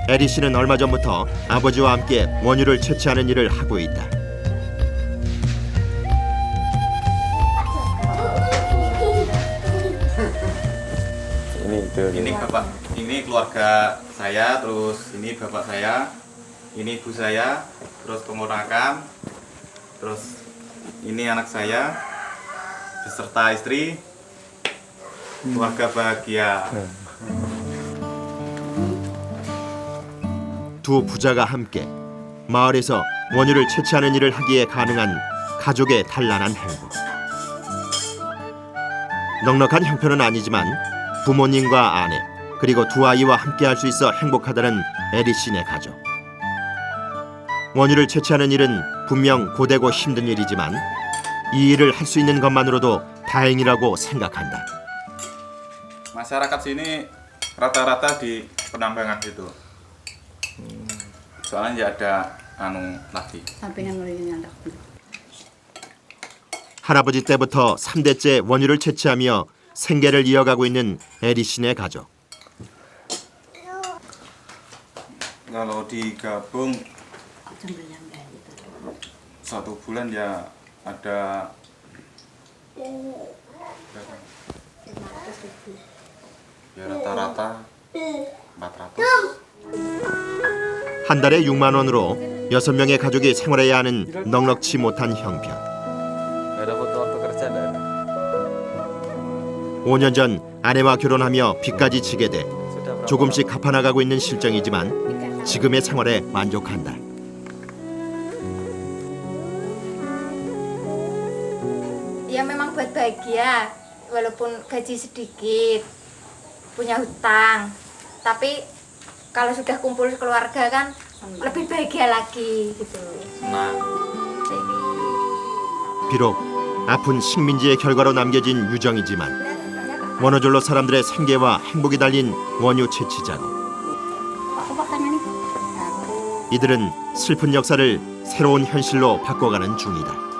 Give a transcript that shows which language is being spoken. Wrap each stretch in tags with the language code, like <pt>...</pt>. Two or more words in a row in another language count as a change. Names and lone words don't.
<ko>에리 씨는 얼마 전부터 아버지와 함께 원유를 채취하는 일을 하고 있다.</ko> <id>Ini bapak, ini keluarga saya, terus ini bapak saya, ini ibu saya, terus keponakan, terus ini anak saya, beserta istri, keluarga bahagia.</id> <ko>두 부자가 함께 마을에서 원유를 채취하는 일을 하기에 가능한 가족의 단란한 행복. 넉넉한 형편은 아니지만 부모님과 아내 그리고 두 아이와 함께할 수 있어 행복하다는 에리 씨네 가족. 원유를 채취하는 일은 분명 고되고 힘든 일이지만 이 일을 할 수 있는 것만으로도 다행이라고 생각한다.</ko> <id>Masyarakat sini rata-rata di penambangan gitu. Soalnya nggak ada lagi.</id> <ko>할아버지 때부터 3대째 원유를 채취하며 생계를 이어가고 있는 에리 씨네 가족.</ko> <id>Kalau digabung 1 bulan ya ada ya rata-rata 400.</id> <ko>한 달에 6만 원으로 6명의 가족이 생활해야 하는 넉넉지 못한 형편.</ko> <id>Nggak ada foto waktu kerja, nggak ada.</id> <ko>5년 전 아내와 결혼하며 빚까지 지게 돼</ko> <id>Sudah berapa</id> <ko>조금씩 갚아나가고 있는 실정이지만 지금의 생활에 만족한다.</ko> <id>Ya memang buat bahagia, walaupun gaji sedikit, punya hutang. Tapi kalau sudah kumpul keluarga kan lebih bahagia lagi gitu. Nah,</id> <ko>비록 아픈 식민지의 결과로 남겨진 유정이지만 원어졸로 사람들의 생계와 행복이 달린 원유 채취 작업. 이들은 슬픈 역사를 새로운 현실로 바꿔가는 중이다.</ko>